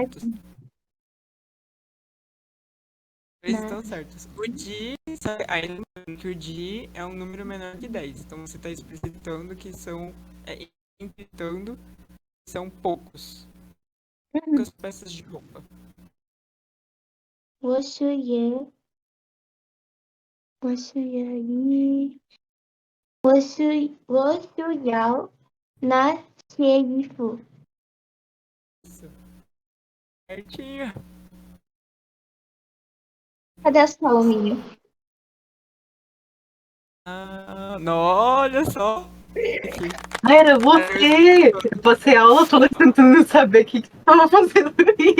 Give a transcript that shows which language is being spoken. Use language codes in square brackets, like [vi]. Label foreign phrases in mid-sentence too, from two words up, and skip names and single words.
[pt] Os dois Não. estão certos. O Di, aí lembrando que o Di é um número menor que 10. Então você está explicitando que são. Implicando que são poucos. Poucas peças de roupa. [zh] 我需要，我需要一，我需要那些衣服。 [pt] Isso. Certinho. Cadê as palminhas? Não, olha só. Aqui. Ah, era você! Passei a aula toda tentando saber o que tava fazendo isso.